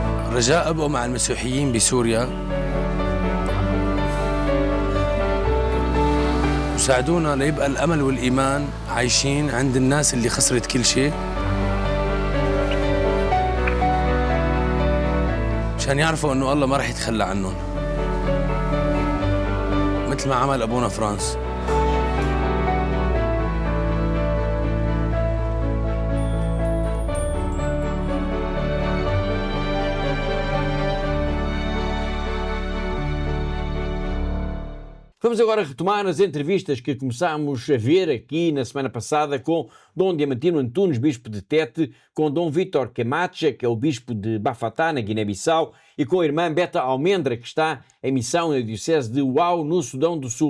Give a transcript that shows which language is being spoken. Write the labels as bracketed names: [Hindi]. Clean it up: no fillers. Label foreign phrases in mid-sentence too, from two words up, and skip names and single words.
[Arabic] رجاء ابقوا مع المسيحيين بسوريا وساعدونا ليبقى الامل والايمان عايشين عند الناس اللي خسرت كل شيء، عشان يعرفوا انه الله ما راح يتخلى عنهم مثل ما عمل ابونا فرانس. [Portuguese] Vamos agora retomar as entrevistas que começámos a ver aqui na semana passada com Dom Diamantino Antunes, bispo de Tete, com Dom Vítor Camacha, que é o bispo de Bafatá, na Guiné-Bissau, e com a irmã Beta Almendra, que está em missão na diocese de Uau, no Sudão do Sul.